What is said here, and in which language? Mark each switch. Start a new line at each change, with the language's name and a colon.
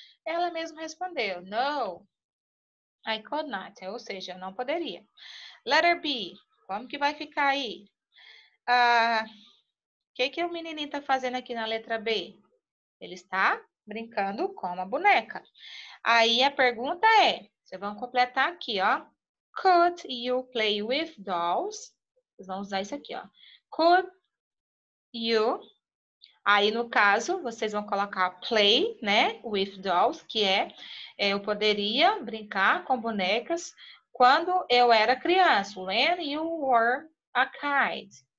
Portuguese: Ela mesma respondeu,
English: no, I could not,
Portuguese: ou seja, eu não poderia. Letter B, como que vai ficar aí? O que o menininho tá fazendo aqui na letra B? Ele está brincando com uma boneca. Aí a pergunta é, vocês vão completar aqui, ó.
English: Could you play with dolls?
Portuguese: Vocês vão usar isso aqui, ó. Could you... Aí, no caso, vocês vão colocar play, né, with dolls, que eu poderia brincar com bonecas quando eu era criança.
English: When you were a kid.